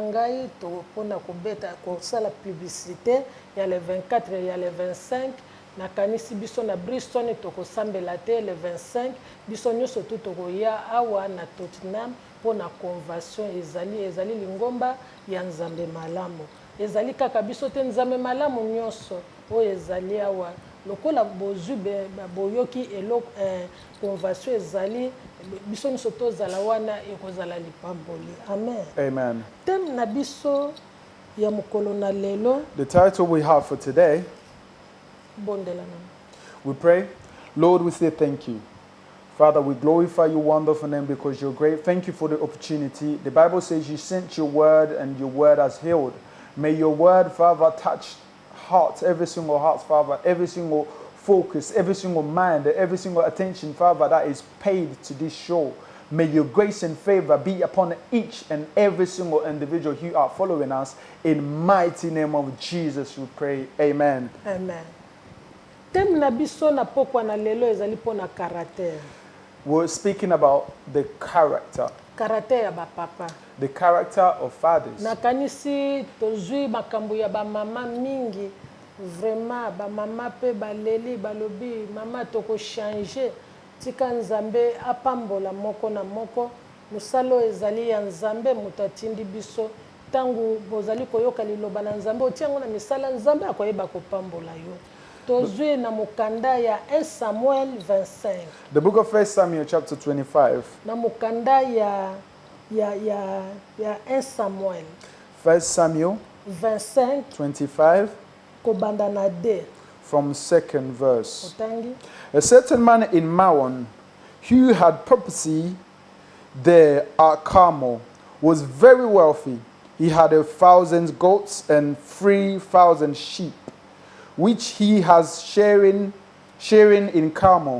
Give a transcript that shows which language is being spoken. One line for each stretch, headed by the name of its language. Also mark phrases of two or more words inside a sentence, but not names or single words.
Lingala: ngai to pona kobeta ko sala publicité ya le 24 ya le 25 na kanisi biso na Bristol tokosambela te le 25 biso nyonso tu tokoya awa na Tottenham pona convention ezali lingomba ya nzambe malamu ezali kaka biso te nzambe malamu nyonso o ezali awa lokola bozube boyoki elo convention ezali biso nyonso tozala wana ekozala lipamboli amen. Amen. Tem na biso ya mokolo na lelo.
English: The title we have for today,
Lingala: Bondela na.
English: we pray, Lord, we say thank you. Father, we glorify your wonderful name because you're great. Thank you for the opportunity. The Bible says you sent your word and your word has healed. May your word, Father, touch hearts, every single heart, Father, every single focus, every single mind, every single attention, Father, that is paid to this show. May your grace and favor be upon each and every single individual who are following us. In mighty name of Jesus, we pray. Amen. Amen.
Lingala: Tem na biso na pokwa na lelo ezali pona caractère.
English: We're speaking about the character.
Lingala: Caractère ya ba papa.
English: The character of fathers.
Lingala: Na kanisi tozui makambo ya ba mama mingi. Vraiment ba mama pe ba leli balobi mama toko changer. Tika nzambe apambola moko na moko. Musalo ezali ya nzambe mutatindi biso. Tangu bozali koyoka liloba na nzambe otiango na misala nzambe akoyeba kopambola yo. Tozui na mukanda ya 1 Samuel 25.
English: The book of 1 Samuel chapter 25.
Lingala: Na mukanda ya 1 Samuel 1 Samuel 25 25 kobanda na de
English: from 2nd verse.
Lingala: otangi.
English: A certain man in Maon who had property there at Carmel was very wealthy. He had 1,000 goats and 3,000 sheep, which he has sharing in Carmel.